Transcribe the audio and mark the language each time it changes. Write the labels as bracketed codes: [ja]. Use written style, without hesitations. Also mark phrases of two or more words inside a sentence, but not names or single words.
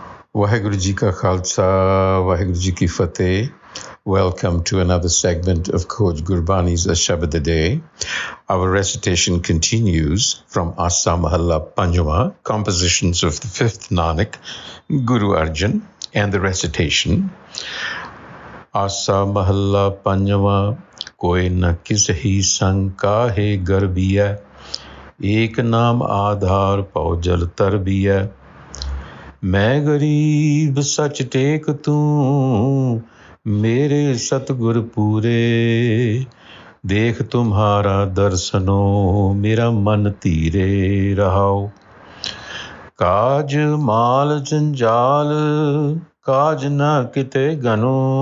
[pa] ਵਾਹਿਗੁਰੂ ਜੀ ਕਾ ਖ਼ਾਲਸਾ, ਵਾਹਿਗੁਰੂ ਜੀ ਕੀ ਫ਼ਤਿਹ. [en] Welcome to another segment of Coach Gurbani's a-sabad-a-day. Our recitation continues from Asa Mahalla Panjama, compositions of the fifth Nanak, Guru Arjan, and the recitation. [pa] Asa Mahalla Panjama, ਕੋਈ ਨ ਕਿਸਹੀ ਸੰਗਿ ਕਾਹੇ ਗਰਬੀਐ, ਏਕੁ ਨਾਮੁ ਆਧਾਰੁ ਭਉ ਜਲੁ ਤਰਬੀਐ. ਮੈ ਗਰੀਬ ਸਚੁ ਟੇਕ ਤੂੰ ਮੇਰੇ ਸਤਿਗੁਰ ਪੂਰੇ ਦੇਖਿ ਤੁਮ੍ਹਾਰਾ ਦਰਸਨੋ ਮੇਰਾ ਮਨੁ ਧੀਰੇ ਰਹਾਉ ਕਾਜ ਮਾਲ ਜੰਜਾਲ ਕਾਜ ਨ ਕਿਤੈ ਗਨੋ